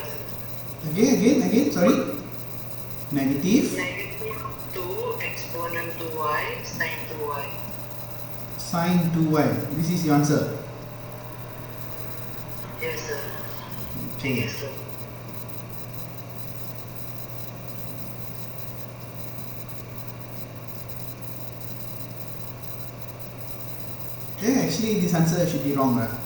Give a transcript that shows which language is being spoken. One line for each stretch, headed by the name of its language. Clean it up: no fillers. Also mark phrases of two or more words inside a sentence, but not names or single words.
English: Again, sorry. Negative Negative 2 exponent 2y sin 2y. sin 2y. This is your answer. Yes, sir. Okay. Yes, sir. Okay, actually this answer should be wrong, right?